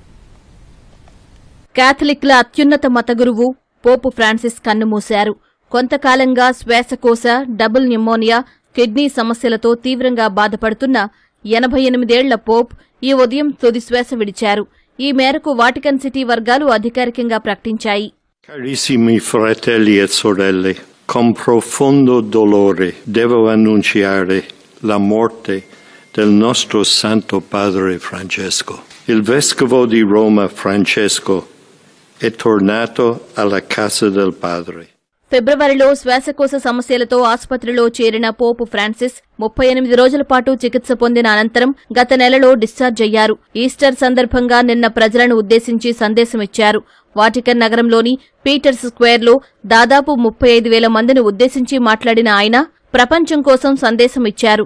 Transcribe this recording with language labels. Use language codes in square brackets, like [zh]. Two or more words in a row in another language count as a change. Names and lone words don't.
[te] కేథలిక్ల అత్యున్నత మత గురువు పోప్ ఫ్రాన్సిస్ కన్నుమూశారు. కొంతకాలంగా శ్వాసకోశ, [en] double pneumonia, [te] కిడ్నీ సమస్యలతో తీవ్రంగా బాధపడుతున్న 88 ఏళ్ల పోప్ ఈ ఉదయం తుది శ్వాస విడిచారు. ఈ మేరకు వాటికన్ సిటీ వర్గాలు అధికారికంగా ప్రకటించాయి. [it] Carissimi fratelli e sorelle, con profondo dolore devo annunciare la morte del nostro Santo Padre Francesco. Il Vescovo di Roma Francesco è tornato alla casa del Padre. [te] ఫిబ్రవరిలో శ్వాసకోశ సమస్యలతో ఆసుపత్రిలో చేరిన పోప్ ఫ్రాన్సిస్ 38 రోజుల పాటు చికిత్స పొందిన అనంతరం గత నెలలో డిశ్చార్జ్ అయ్యారు. ఈస్టర్ సందర్భంగా నిన్న ప్రజలను ఉద్దేశించి సందేశమిచ్చారు. వాటికన్ నగరంలోని పీటర్స్ స్క్వేర్లో దాదాపు 35,000 మందిని ఉద్దేశించి మాట్లాడిన ఆయన ప్రపంచం కోసం సందేశం ఇచ్చారు.